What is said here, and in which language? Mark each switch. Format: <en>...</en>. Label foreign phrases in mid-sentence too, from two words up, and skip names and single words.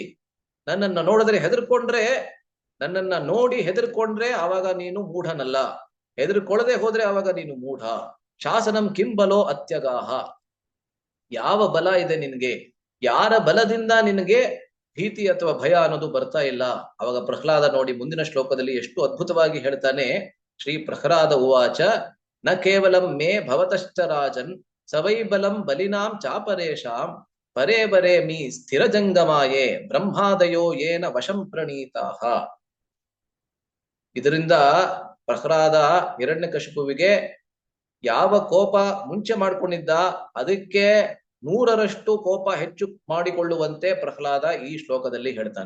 <kn>ನನ್ನನ್ನ ನೋಡಿದ್ರೆ ಹೆದರ್ಕೊಂಡ್ರೆ, ನನ್ನನ್ನ ನೋಡಿ ಹೆದರ್ಕೊಂಡ್ರೆ ಆವಾಗ ನೀನು ಮೂಢನಲ್ಲ, ಹೆದರ್ಕೊಳ್ಳದೆ ಹೋದ್ರೆ ಆವಾಗ ನೀನು ಮೂಢ.</kn> <sa>ಶಾಸನಂ ಕಿಂಬಲೋ ಅತ್ಯಗಾಹ,</sa> <kn>ಯಾವ ಬಲ ಇದೆ ನಿನ್ಗೆ? ಯಾರ ಬಲದಿಂದ ನಿನಗೆ ಭೀತಿ ಅಥವಾ ಭಯ ಅನ್ನೋದು ಬರ್ತಾ ಇಲ್ಲ? ಅವಾಗ ಪ್ರಹ್ಲಾದ ನೋಡಿ ಮುಂದಿನ ಶ್ಲೋಕದಲ್ಲಿ ಎಷ್ಟು ಅದ್ಭುತವಾಗಿ ಹೇಳ್ತಾನೆ.</kn> <sa>ಶ್ರೀ ಪ್ರಹ್ಲಾದ ಉವಾಚ ನ ಕೇವಲಂ ಮೇ ಭವತಶ್ಚ ರಾಜನ್ ಸವೈ ಬಲಂ ಬಲಿನಾಂ ಚಾಪರೇಶಾಂ ಪರೇ ಬರೇ ಮೀ ಸ್ಥಿರ ಜಂಗಮಾಯೇ ಬ್ರಹ್ಮಾದಯೋ ಏನ ವಶಂ ಪ್ರಣೀತಾಹ.</sa> <kn>ಇದರಿಂದ ಪ್ರಹ್ಲಾದ ಹಿರಣ್ಯಕಶಿಪುವಿಗೆ ಯಾವ ಕೋಪ ಮುಂಚೆ ಮಾಡ್ಕೊಂಡಿದ್ದ ಅದಕ್ಕೆ 100ರಷ್ಟು ಕೋಪ ಹೆಚ್ಚು ಮಾಡಿಕೊಳ್ಳುವಂತೆ ಪ್ರಹ್ಲಾದ ಈ ಶ್ಲೋಕದಲ್ಲಿ ಹೇಳ್ತಾನೆ.</kn>